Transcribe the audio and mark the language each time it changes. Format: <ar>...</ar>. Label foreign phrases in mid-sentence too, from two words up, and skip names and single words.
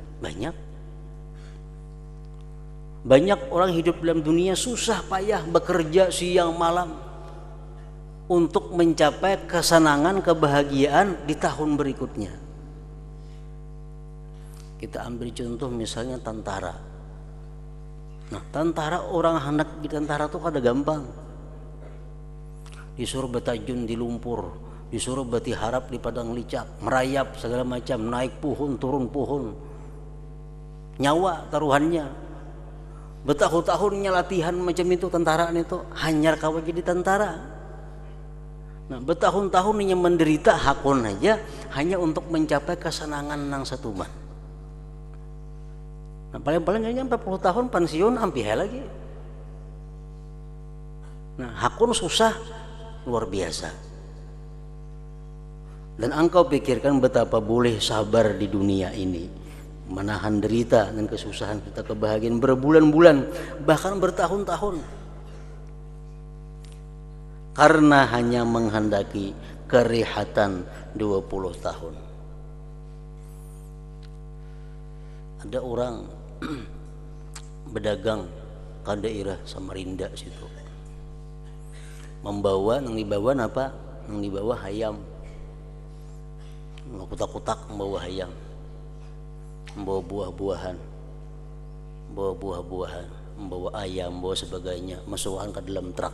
<id>Banyak orang hidup dalam dunia susah payah bekerja siang malam untuk mencapai kesenangan, kebahagiaan di tahun berikutnya. Kita ambil contoh misalnya tentara.</id> <bjn>Nah, tentara, orang hendak di tentara itu kada gampang. Disuruh betajun di lumpur, disuruh beti harap di padang licak, merayap segala macam, naik pohon turun pohon, nyawa taruhannya, bertahun-tahunnya latihan macam itu tentara itu, hanyar kawan jadi tentara. Nah, bertahun-tahunnya menderita hakun aja hanya untuk mencapai kesenangan nang satuman. Nah, paling-paling kayaknya 40 tahun pensiun ampih lagi. Nah, hakun susah luar biasa.</bjn> <id>Dan engkau pikirkan betapa boleh sabar di dunia ini, menahan derita dan kesusahan kita, kebahagiaan berbulan-bulan bahkan bertahun-tahun, karena hanya menghendaki kerehatan 20 tahun.</id> <bjn>Ada orang berdagang ke daerah Samarinda situ, membawa nang dibawa apa? Nang dibawa hayam, kutak-kutak membawa hayam, membawa buah-buahan, membawa ayam, membawa sebagainya, masukkan ke dalam truk.</bjn>